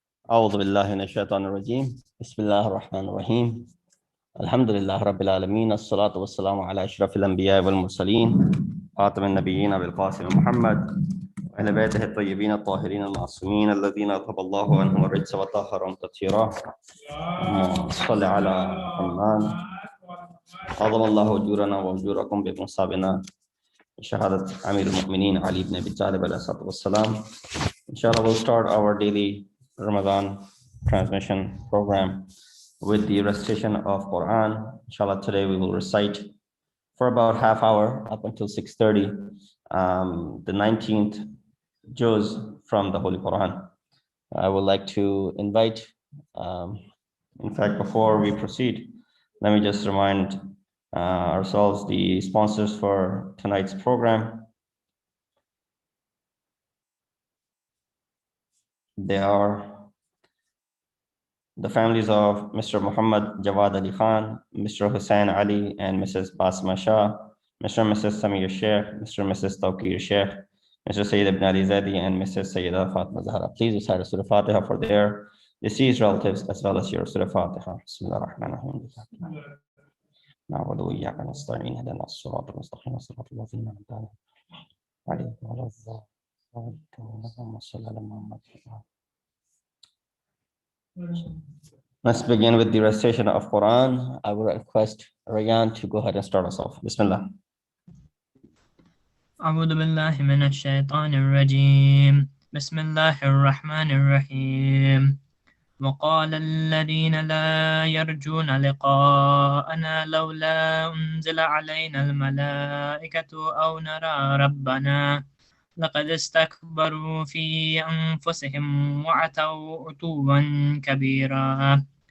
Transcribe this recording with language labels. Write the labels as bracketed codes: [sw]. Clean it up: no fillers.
[ar] أعوذ بالله من الشيطان الرجيم بسم الله الرحمن الرحيم الحمد لله رب العالمين الصلاة والسلام على أشرف الأنبياء والمرسلين خاتم النبيين بالقاسم محمد وعلى بيته الطيبين الطاهرين المعصومين الذين أذهب الله عنهم الرجس وطهرهم تطهيرا اللهم صل على محمد عظم الله أجورنا وأجوركم بمصابنا شهادة أمير المؤمنين علي بن أبي طالب عليه الصلاة والسلام. [en] Inshallah, we'll start our daily Ramadan transmission program with the recitation of Quran. Inshallah, today we will recite for about half hour up until 6:30 the 19th juz from the Holy Qur'an. I would like to invite, in fact, before we proceed, let me just remind ourselves the sponsors for tonight's program. They are the families of Mr. Muhammad Jawad Ali Khan, Mr. Hussain Ali, and Mrs. Basma Shah, Mr. and Mrs. Samir Sheikh, Mr. and Mrs. Tawqir Sheikh, Mr. Syed ibn Ali Zadi, and Mrs. Sayyida Fatma Zahra. Please recite Surah Fatiha for their deceased relatives as well as your Surah Fatiha. [ar] Bismillah ar-Rahman ar-Rahim. نعبد وإياك نستعين اهدنا الصراط المستقيم صراط الذين أنعمت عليهم غير الضالين اللهم صل على محمد. [en] Let's begin with the recitation of Quran. I will request Rayan to go ahead and start us off. [ar] Bismillah. أعوذ بالله من الشيطان الرجيم بسم الله الرحمن الرحيم وقال الذين لا يرجون لقاءنا لولا أنزل علينا الملائكة أو نرى ربنا لقد استكبروا في أنفسهم وعتوا عتوا كبيرا